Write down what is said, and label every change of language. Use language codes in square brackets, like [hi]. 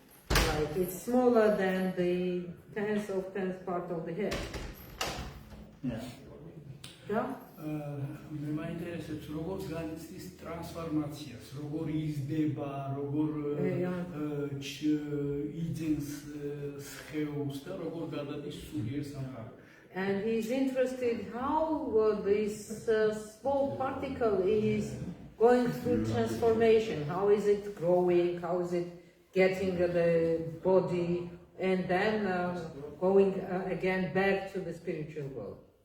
[en] Like it's smaller than the 10th part of the hair. Yeah. Yeah? [ka] მე მაინტერესებს როგორ განიცდის ტრანსფორმაციას, როგორ იზრდება, როგორ იძენს სხეულს და როგორ გადადის სულიერ სამყაროში. [en] And he's interested how this small particle is going through transformation. How is it growing? How is it getting the body and then going again back to the spiritual world?